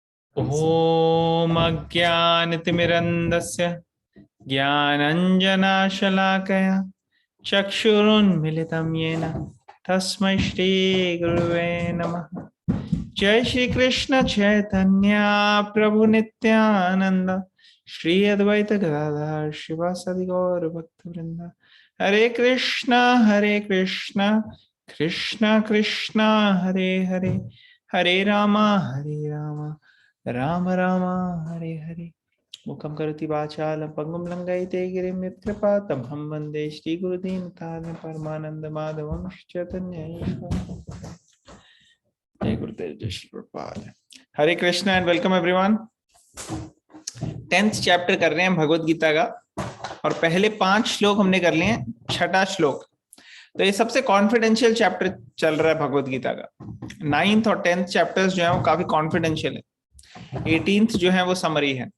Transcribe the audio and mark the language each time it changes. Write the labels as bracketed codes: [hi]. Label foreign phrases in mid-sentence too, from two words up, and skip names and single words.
[sa] ॐ अज्ञानतिमिरन्धस्य ज्ञानञ्जनशलाकया चक्षुरुन्मिलितं येन तस्मै श्रीगुरुवे नमः। जय श्री कृष्ण चैतन्य प्रभु नित्यानंद श्री अद्वैत गदाधर शिवासादि गौर भक्तवृंद। हरे कृष्ण कृष्ण कृष्ण हरे हरे, हरे राम राम राम हरे हरे। मुखं करोति वाचालं पंगुं लंघयते गिरिं यत्कृपातमहं वन्दे श्रीगुरुदीनतारिणं परमानंद माधवं चैतन्य। जय गुरुदेव, जय श्री प्रभुपाद। [en] हरे कृष्ण and welcome everyone. [hi] 10th चैप्टर कर रहे हैं भगवत गीता का और पहले 5 श्लोक हमने कर लिए हैं। छठा श्लोक तो ये सबसे [en] confidential chapter [hi] चल रहा है भगवत गीता का। 9th और 10th चैप्टर्स जो है वो काफी कॉन्फिडेंशियल है। 18th जो है वो समरी है।